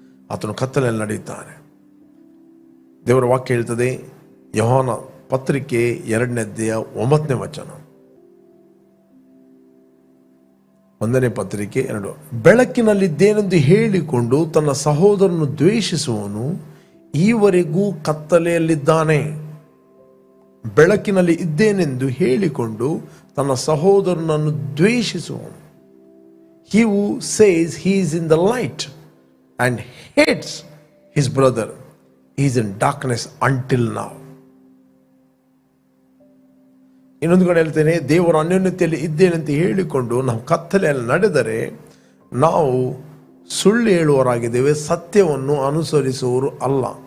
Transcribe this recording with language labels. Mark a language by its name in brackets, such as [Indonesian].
[Kannada] ಆತನು ಕತ್ತಲೆಯಲ್ಲಿ ನಡೆಯುತ್ತಾನೆ. ದೇವರ ವಾಕ್ಯ ಹೇಳ್ತದೆ, ಯೋಹಾನ ಪತ್ರಿಕೆ 2ನೇ ಅಧ್ಯಾಯ 9ನೇ ವಚನ, 1ನೇ ಪತ್ರಿಕೆ 2, ಬೆಳಕಿನಲ್ಲಿದ್ದೇನೆಂದು ಹೇಳಿಕೊಂಡು ತನ್ನ ಸಹೋದರನು ದ್ವೇಷಿಸುವವನು ಈವರೆಗೂ ಕತ್ತಲೆಯಲ್ಲಿದ್ದಾನೆ. ಬೆಳಕಿನಲ್ಲಿ ಇದ್ದೇನೆಂದು ಹೇಳಿಕೊಂಡು ತನ್ನ ಸಹೋದರನನ್ನು ದ್ವೇಷಿಸುವನು. [English] He who says he is in the light and hates his brother is in darkness until now. [Kannada] ಇನ್ನೊಂದು ಕಡೆ ಹೇಳ್ತೇನೆ, ದೇವರ ಅನ್ಯೋನ್ಯತೆಯಲ್ಲಿ ಇದ್ದೇನೆಂತ ಹೇಳಿಕೊಂಡು ನಾವು ಕತ್ತಲೆಯಲ್ಲಿ ನಡೆದರೆ ನಾವು ಸುಳ್ಳು ಹೇಳುವವರಾಗಿದ್ದೇವೆ, ಸತ್ಯವನ್ನು ಅನುಸರಿಸುವವರು ಅಲ್ಲ.